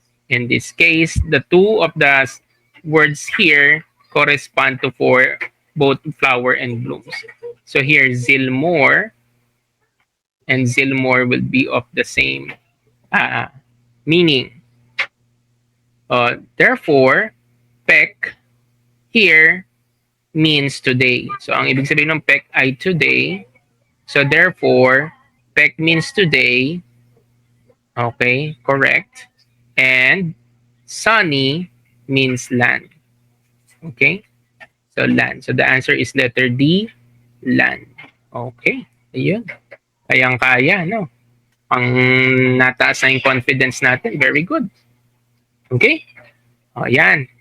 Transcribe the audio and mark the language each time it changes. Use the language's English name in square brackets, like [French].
[English] In this case, the two of the words here correspond to for both flower and blooms. So here, Zilmore and Zilmore will be of the same meaning. Therefore, Pek here means today. [Filipino] So ang ibig sabihin ng Pek ay today. [English] So therefore, Pek means today. Okay, correct. And sunny means land. Okay? So land. So the answer is letter D, land. [Filipino] Okay. Ayun. Kayang-kaya, no? Ang nataas na yung confidence natin. Very good. Okay? O, yan.